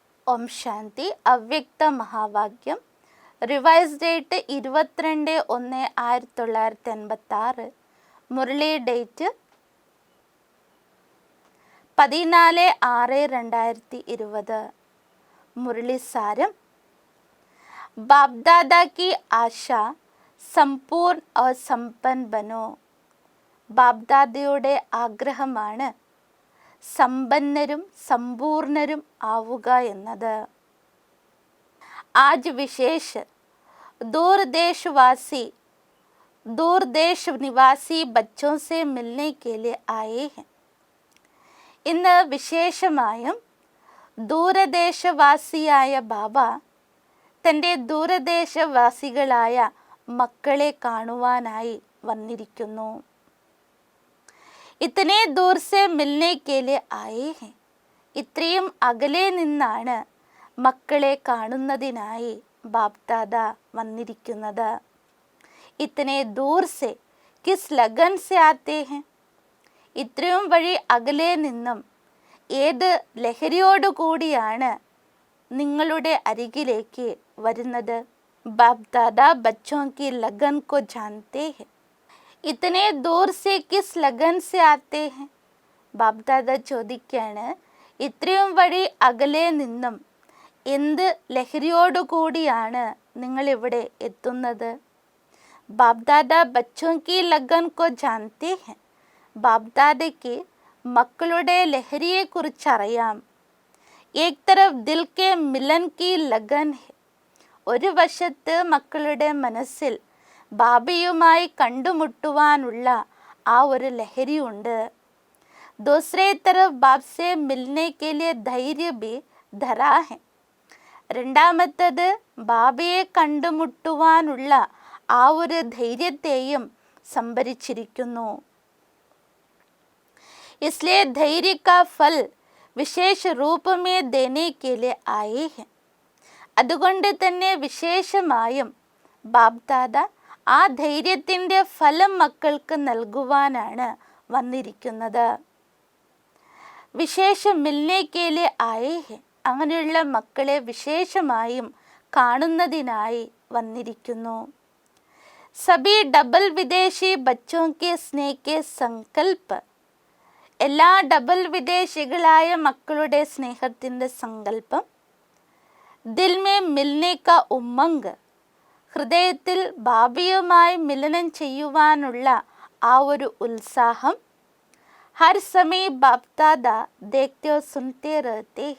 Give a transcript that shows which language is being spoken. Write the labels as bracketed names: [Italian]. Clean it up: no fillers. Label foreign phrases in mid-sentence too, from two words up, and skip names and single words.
[Malayalam] ഓം ശാന്തി. അവ്യക്ത മഹാവാക്യം. റിവൈസ് ഡേറ്റ് 22/1/1986. മുരളി ഡേറ്റ് 14/6/2020. മുരളി സാരം. [Hindi] ബാപ്ദാദാ की आशा സമ്പൂർൺ और संपन्न बनो. [Malayalam] ബാപ്ദാദയുടെ ആഗ്രഹമാണ് സമ്പന്നരും സമ്പൂർണരും ആവുക എന്നത്. [Hindi] आज विशेष दूर देश निवासी बच्चों से मिलने के लिए आए हैं. [Malayalam] ഇന്ന് വിശേഷമായും ദൂരദേശവാസിയായ ബാബ തൻ്റെ ദൂരദേശവാസികളായ മക്കളെ കാണുവാനായി വന്നിരിക്കുന്നു. [Hindi] इतने दूर से मिलने के लिए आए हैं. [Malayalam] ഇത്രയും അകലെ നിന്നാണ് മക്കളെ കാണുന്നതിനായി ബാപ്ദാദ വന്നിരിക്കുന്നത്. [Hindi] इतने दूर से किस लगन से आते हैं. [Malayalam] ഇത്രയും വഴി അകലെ നിന്നും ഏത് ലഹരിയോടുകൂടിയാണ് നിങ്ങളുടെ അരികിലേക്ക് വരുന്നത്? [Hindi] ബാപ്ദാദ ബച്ചോं की लगन को जानते हैं. इतने दूर से किस लगन से आते हैं. [Malayalam] ബാപ്ദാദ ചോദിക്കാണ്, ഇത്രയും വഴി അകലെ നിന്നും എന്ത് ലഹരിയോടുകൂടിയാണ് നിങ്ങളിവിടെ എത്തുന്നത്? [Hindi] ബാപ്ദാദ ബച്ചോं की लगन को जानते हैं. [Malayalam] ബാപ്ദാദയ്ക്ക് മക്കളുടെ ലഹരിയെക്കുറിച്ചറിയാം. [Hindi] एक तरफ दिल के मिलन की लगन है. [Malayalam] ഒരു വശത്ത് മക്കളുടെ മനസ്സിൽ ബാബയുമായി കണ്ടുമുട്ടുവാനുള്ള ആ ഒരു ലഹരിയുണ്ട്. [Hindi] दूसरे तरफ बाप से मिलने के लिए धैर्य भी धरा है. [Malayalam] രണ്ടാമത്തത് ബാബയെ കണ്ടുമുട്ടുവാനുള്ള ആ ഒരു ധൈര്യത്തെയും സംഭരിച്ചിരിക്കുന്നു. [Hindi] इसलिए धैर्य का फल विशेष रूप में देने के लिए आए हैं. [Malayalam] അതുകൊണ്ട് തന്നെ വിശേഷമായും ബാപ്ദാദ ആ ധൈര്യത്തിൻ്റെ ഫലം മക്കൾക്ക് നൽകുവാനാണ് വന്നിരിക്കുന്നത്. [Hindi] विशेष मिलने के लिए आए हैं. [Malayalam] അങ്ങനെയുള്ള മക്കളെ വിശേഷമായും കാണുന്നതിനായി വന്നിരിക്കുന്നു. [Hindi] सभी डबल विदेशी ബച്ചോं के स्नेह के संकल्प. [Malayalam] എല്ലാ ഡബിൾ വിദേശികളായ മക്കളുടെ സ്നേഹത്തിൻ്റെ സങ്കല്പം. [Hindi] दिल में मिलने का उमंग. [Malayalam] ഹൃദയത്തിൽ ബാബയുമായി മിലനം ചെയ്യുവാനുള്ള ആ ഒരു ഉത്സാഹം. [Hindi] हर समय बापदादा देखते सुनते रहते हैं.